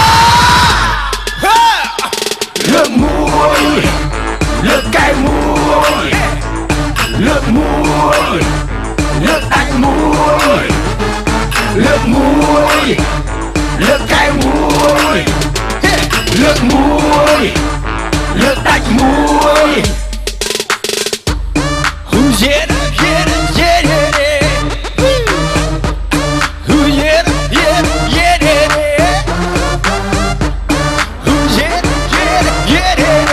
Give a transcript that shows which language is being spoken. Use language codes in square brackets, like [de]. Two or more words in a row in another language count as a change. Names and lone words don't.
[km] លើកមួយលើកកែមួយលើកមួយលើកដាច់មួយលើកមួយលើកកែមួយលើកមួយលើកដាច់មួយ [en] Who's it? Yeah, yeah, yeah. Who yeah, yeah, yeah, yeah. Who's it? Yeah, yeah, yeah.